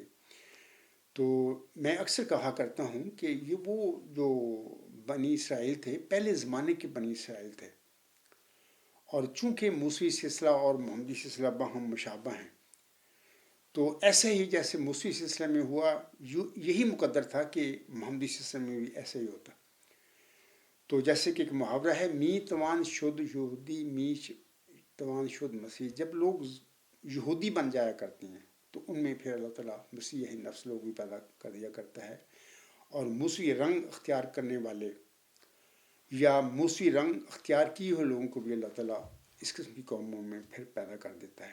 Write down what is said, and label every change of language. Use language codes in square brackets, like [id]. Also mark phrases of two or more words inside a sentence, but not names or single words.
[ur] تو میں اکثر کہا کرتا ہوں کہ یہ وہ جو بنی اسرائیل تھے پہلے زمانے کے بنی اسرائیل تھے، اور چونکہ موسوی سلسلہ اور محمدی سلسلہ باہم مشابہ ہیں، تو ایسے ہی جیسے موسوی سلسلے میں ہوا یہی مقدر تھا کہ محمدی سلسلے میں بھی ایسے ہی ہوتا۔ تو جیسے کہ ایک محاورہ ہے، [fa] می توان شد یہودی می توان شد مسیح، [ur] جب لوگ یہودی بن جایا کرتے ہیں تو ان میں پھر اللہ تعالیٰ مسیح نفس لوگ بھی پیدا کر دیا کرتا ہے، اور موسوی رنگ اختیار کرنے والے یا موسوی رنگ اختیار کیے ہوئے لوگوں کو بھی اللہ تعالیٰ اس قسم کی قوموں میں پھر پیدا کر دیتا ہے۔